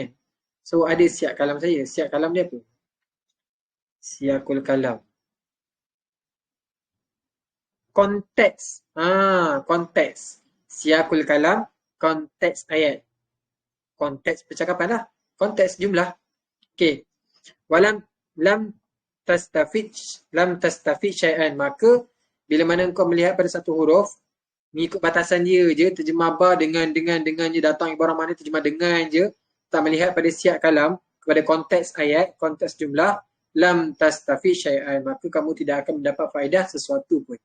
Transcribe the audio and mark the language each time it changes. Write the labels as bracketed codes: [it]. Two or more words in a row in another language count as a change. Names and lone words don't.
[ms] So ada [ar] سياق كلام [ms] saya. [ar] سياق كلام [ms] dia apa? [ar] سياق الكلام. [ms] Konteks. Konteks. [ar] سياق الكلام. [ms] konteks ayat. Konteks percakapan lah. Konteks jumlah. Okey. [ar] ولم لم تستفد شيئا. [ms] Maka bila mana kau melihat pada satu huruf, mengikut batasan dia je, terjemah ba dengan je, datang ibarat mana terjemah dengan je, tak melihat pada siap kalam, kepada konteks ayat, konteks jumlah, [ar] لم تستفد شيئا, [ms] maka kamu tidak akan mendapat faedah sesuatu pun.